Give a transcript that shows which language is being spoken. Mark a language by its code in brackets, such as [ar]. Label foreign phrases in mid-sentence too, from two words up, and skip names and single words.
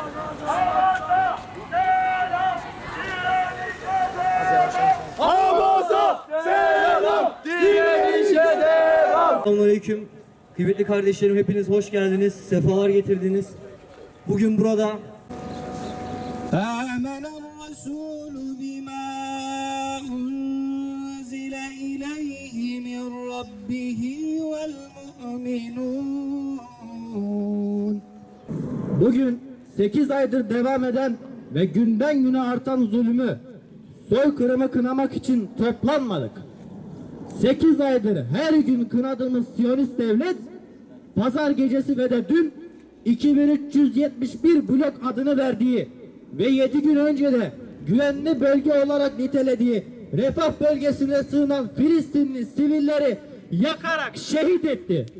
[tr] Havada selam, direnişe devam. Hamas'a selam, direnişe devam. Selamünaleyküm. Kıymetli kardeşlerim, hepiniz hoş geldiniz. Sefalar getirdiniz. Bugün burada [ar] آمن الرسول بما أنزل إليه من ربه والمؤمنون. [tr] Bugün 8 aydır devam eden ve günden güne artan zulmü, soykırımı kınamak için toplanmadık. 8 aydır her gün kınadığımız Siyonist devlet, pazar gecesi ve de dün 2371 blok adını verdiği ve 7 gün önce de güvenli bölge olarak nitelediği Refah bölgesine sığınan Filistinli sivilleri yakarak şehit etti.